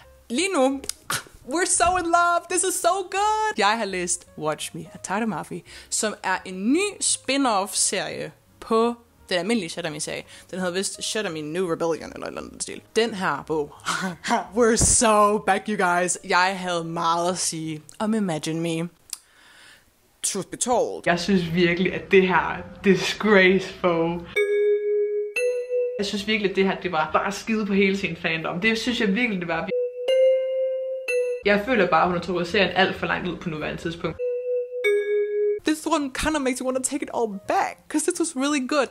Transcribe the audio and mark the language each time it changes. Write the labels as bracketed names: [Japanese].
[Danish] Lige nu, [English] we're so in love, this is so good. [Danish] Jeg har læst Watch Me af Tata Mafia, som er en ny spin-off-serie på den almindelige Shut Up-serie. Den hedder vist Shut Up New Rebellion, eller et eller andet stil. Den her bog, [English] we're so back, you guys. [Danish] Jeg havde meget at sige om Imagine Me. [English] Truth be told, [Danish] jeg synes virkelig, at det her disgraceful. Jeg synes virkelig, at det her, det var bare skide på hele sin fandom. Det synes jeg virkelig, det var. Jeg føler bare, at hun har trukket serien alt for langt ud på nuværende tidspunkt. [English] This one kind of makes you want to take it all back, because this was really good.